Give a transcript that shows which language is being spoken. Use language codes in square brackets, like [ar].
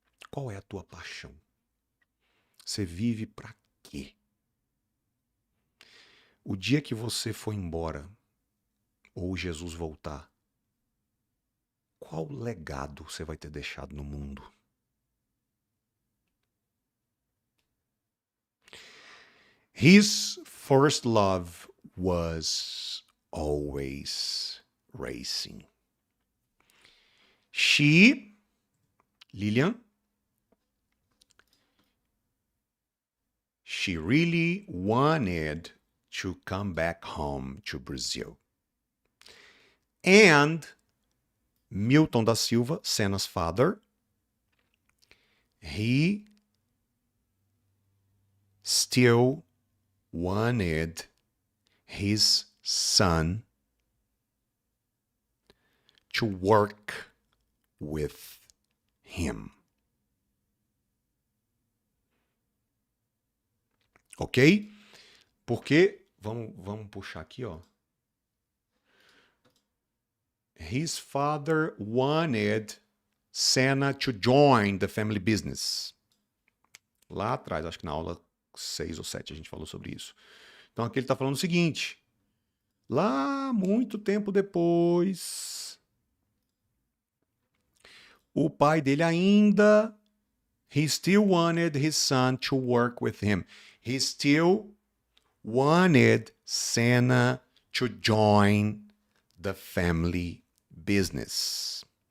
[pt] Qual é a tua paixão? Você vive para quê? O dia que você for embora, ou Jesus voltar, qual legado você vai ter deixado no mundo? [en] His first love was always racing. She, Lilian, she really wanted to come back home to Brazil. And Milton da Silva, Senna's father, he still wanted his son to work with him. [pt] Ok? Porque, vamos puxar aqui, ó. [en] His father wanted Senna to join the family business. [pt] Lá atrás, acho que na aula 6 ou 7 a gente falou sobre isso. Então aqui ele está falando o seguinte. Lá, muito tempo depois, o pai dele ainda, [en] he still wanted his son to work with him. He still wanted Senna to join the family business.